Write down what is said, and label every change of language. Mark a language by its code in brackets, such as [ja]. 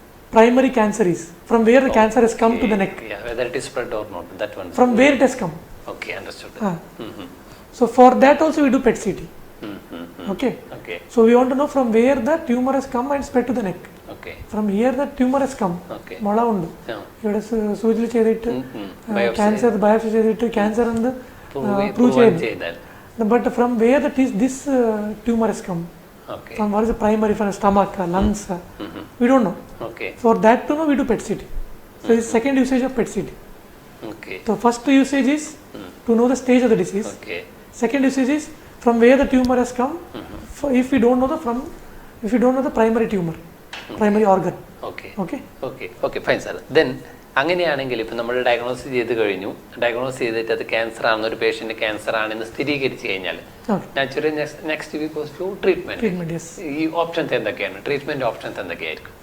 [en] primary cancer is, from where the cancer has come to the neck, Yeah, whether it is spread or not, that one. from where it has come. Okay, understood. So for that also we do PET CT. Okay. Okay. So we want to know from where the tumor has come and spread to the neck. Okay. From here the tumor has come. Okay. [ml] മുള ഉണ്ട് [en] Yeah. [ml] ഇവിടെ സൂചിയിൽ ചെയ്തിട്ട് [en] Biopsy. [ml] Cancer biopsy ചെയ്തിട്ട് cancer എന്ന് prove [en] Prove [ml] ചെയ്യുന്നു. ചെയ്താൽ. [en] But from where that is this tumor has come, Okay. from what is the primary, from stomach, lungs, we don't know. Okay. For that to know, we do PET CT. So this is second usage of PET CT. Okay. So first usage is to know the stage of the disease. Okay. Second usage is from where the tumor has come. If we don't know if we don't know the primary tumor, primary organ. Okay. Okay. Okay. Okay. Fine, sir. Then [ml] അങ്ങനെയാണെങ്കിൽ ഇപ്പം നമ്മൾ diagnose ചെയ്ത് കഴിഞ്ഞു, diagnose ചെയ്തിട്ട് അത് cancer ആണെന്ന് ഒരു patient cancer ആണെന്ന് സ്ഥിരീകരിച്ചു കഴിഞ്ഞാൽ naturally [en] Next we goes to treatment. [ml] ഈ ഓപ്ഷൻസ് എന്തൊക്കെയാണ്, ട്രീറ്റ്മെന്റ് ഓപ്ഷൻസ് എന്തൊക്കെയായിരിക്കും?